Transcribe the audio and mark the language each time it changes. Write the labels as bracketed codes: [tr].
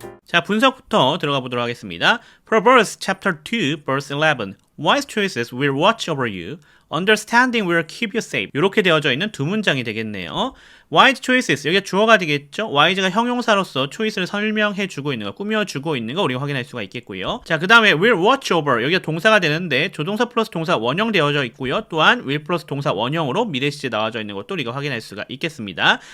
[ko] 자, 분석부터 들어가 보도록 하겠습니다. [en] Proverbs chapter 2 verse 11. Wise choices will watch over you. Understanding will keep you safe. [ko] 이렇게 되어져 있는 두 문장이 되겠네요. Wise choices, 여기가 주어가 되겠죠. wise가 형용사로서 choice를 설명해주고 있는 거, 꾸며주고 있는 거 우리가 확인할 수가 있겠고요. 자, 그 다음에 will watch over, 여기가 동사가 되는데 조동사 플러스 동사 원형 되어져 있고요. 또한 will 플러스 동사 원형으로 미래 시제 나와져 있는 것도 우리가 확인할 수가 있겠습니다.